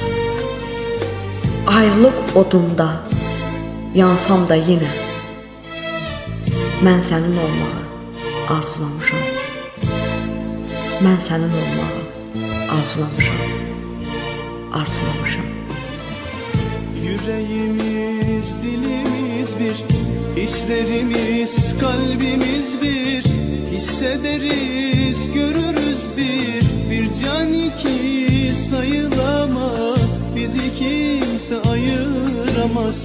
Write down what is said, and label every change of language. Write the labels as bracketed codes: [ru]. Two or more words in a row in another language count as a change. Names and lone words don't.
[az] Ayrılıq odunda yansam da yenə mən sənin olmağı arzulamışam. Mən sənin olmağı arzulamışam. Arzulamışam. [tr] Yüreğimiz, dilimiz bir, hislerimiz, kalbimiz bir. Hissederiz, görürüz bir can iki sayılamaz. Bizi kimse ayıramaz.